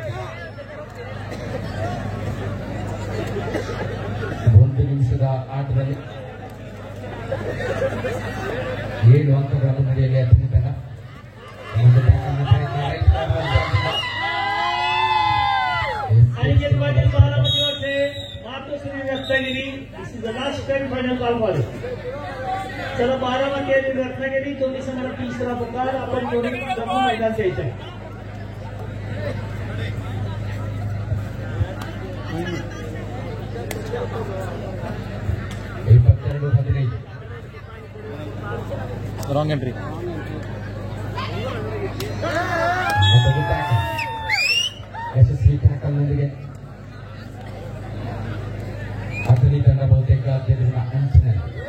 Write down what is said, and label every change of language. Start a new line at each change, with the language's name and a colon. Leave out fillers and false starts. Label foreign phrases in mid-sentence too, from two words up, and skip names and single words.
Kannada: 1 ನಿಮಿಷದ ಆಟದಲ್ಲಿ 7 ಅಂಕಗಳನ್ನು ನಡೆಯಲಿ ಅಥಣಿ ತಂಡ.
Marathi: चला 12 रत्नागिरी 24 संघाला तिसरा पुकार. आपण दोन्ही मैदान द्यायचं आहे.
English: wrong entry.
Kannada: ಯಶಸ್ವಿ ಟ್ಯಾಕಲ್ನೊಂದಿಗೆ ಅಥಣಿ ತಂಡ ಬಹುತೇಕ ಗೆಲುವಿನ ಅಂಚಿನಲ್ಲಿ.